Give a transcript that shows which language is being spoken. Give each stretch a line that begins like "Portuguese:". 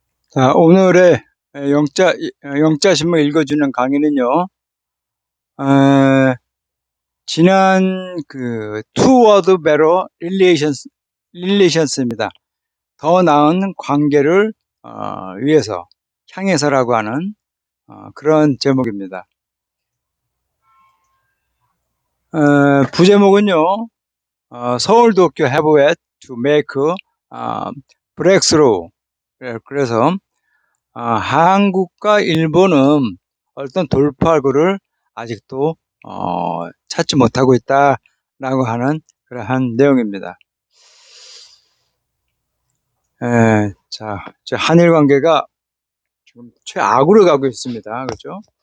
Korean: 자, 오늘의 영자신문 읽어주는 강의는요, 어, 지난 Toward Better Relations입니다. 더 나은 관계를 위해서, 향해서라고 하는 그런 제목입니다. 부제목은요, 서울도쿄
English: have yet to make breakthrough.
Korean: 그래서 한국과 일본은 어떤 돌파구를 아직도 찾지 못하고 있다라고 하는 그러한 내용입니다. 자, 한일 관계가 지금 최악으로 가고 있습니다. 그죠?